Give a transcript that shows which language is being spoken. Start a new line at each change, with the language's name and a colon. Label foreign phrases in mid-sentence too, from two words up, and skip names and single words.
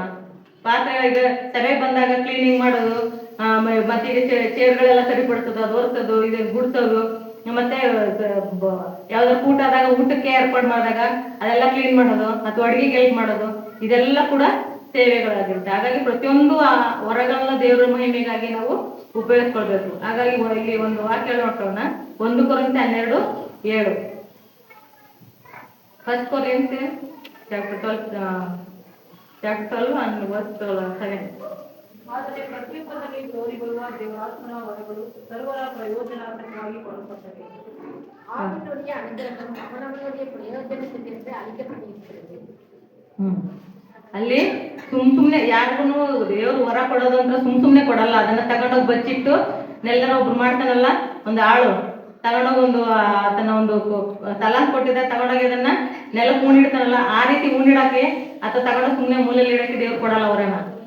Kannada: ಪಾತ್ರೆ ಈಗ ಸಭೆಗೆ ಬಂದಾಗ ಕ್ಲೀನಿಂಗ್ ಮಾಡೋದು, ಮತ್ತೆ ಈಗ ಚೇರ್ಗಳೆಲ್ಲ ಸರಿಪಡಿಸೋದು, ಅದು ಒರೆಸೋದು, ಇದು ಗುಡಿಸೋದು, ಮತ್ತೆ ಯಾವ್ದಾದ್ರು ಊಟ ಆದಾಗ ಊಟಕ್ಕೆ ಏರ್ಪಾಡು ಮಾಡಿದಾಗ ಅದೆಲ್ಲ ಕ್ಲೀನ್ ಮಾಡೋದು, ಅಥವಾ ಅಡುಗೆಗೆ ಹೆಲ್ಪ್ ಮಾಡೋದು, ಇದೆಲ್ಲ ಕೂಡ ಸೇವೆಗಳಾಗಿರುತ್ತೆ. ಹಾಗಾಗಿ ಪ್ರತಿಯೊಂದು ಆ ವರಗಳನ್ನ ದೇವರ ಮಹಿಮೆಗಾಗಿ ನಾವು ಉಪಯೋಗಿಸ್ಕೊಳ್ಬೇಕು. ಹಾಗಾಗಿ ಇಲ್ಲಿ ಒಂದು ವಾಕ್ಯ ನೋಡೋಣ. 1 ಕೊರಿಂಥಿ 12:7.
English: 1 ಕೊರಿಂಥಿ ಚಾಪ್ಟರ್ 12 and verse 7.
Kannada: ಆದರೆ ಪ್ರತಿಯೊಬ್ಬರಲ್ಲಿ ತೋರಿ ಬರುವ ದೇವರಾತ್ಮನ ವರಗಳು ಸರ್ವರ ಪ್ರಯೋಜನಾರ್ಥವಾಗಿ ಕೊಡಲ್ಪಟ್ಟವೆ.
Tamil: அவனுடைய அனுகிரகம் அவனவனுடைய பிரயோஜனத்திற்கு அளிக்கப்படுகிறது.
Kannada: ಅಲ್ಲಿ ಸುಮ್ನೆ ಯಾರಿಗೂ ದೇವ್ರು ವರ ಕೊಡೋದು ಅಂದ್ರೆ ಸುಮ್ನೆ ಕೊಡಲ್ಲ. ಅದನ್ನ ತಗೊಂಡೋಗಿ ಬಚ್ಚಿಟ್ಟು ನೆಲ್ಲರ ಒಬ್ರು ಮಾಡ್ತಾನಲ್ಲ, ಒಂದು ಆಳು ತಗೊಂಡೋಗಿ ತನ್ನ ಒಂದು ತಲಾಂತ್ ಕೊಟ್ಟಿದ್ದ ತಗೊಂಡೋಗಿ ಅದನ್ನ ನೆಲಕ್ಕೆ ಉಣಿಡ್ತಾನಲ್ಲ, ಆ ರೀತಿ ಉಣಿಡಕ್ಕೆ ಅಥವಾ ತಗೊಂಡೋಗಿ ಸುಮ್ಮನೆ ಮೂಲೆಯಲ್ಲಿ ಇಡಕ್ಕೆ ದೇವ್ರು ಕೊಡಲ್ಲ ಅವರನ್ನ.